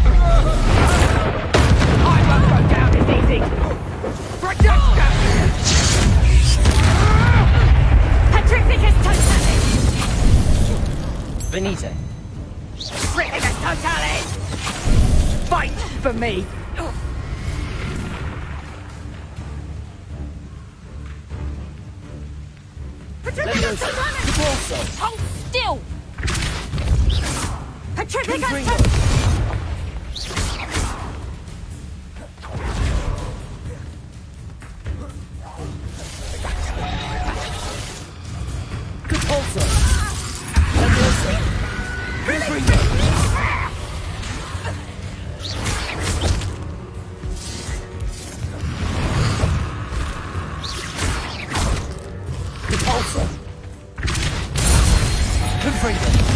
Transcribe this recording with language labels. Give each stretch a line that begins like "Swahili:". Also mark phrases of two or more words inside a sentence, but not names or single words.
English: I won't go down as easy! Reducto! Petrificus totalis! Benito. Petrificus totalis! Fight for me! Petrificus totalis! Depulso! Hold still! Petrificus Depulso! Levioso! Confringo! Depulso! Confringo!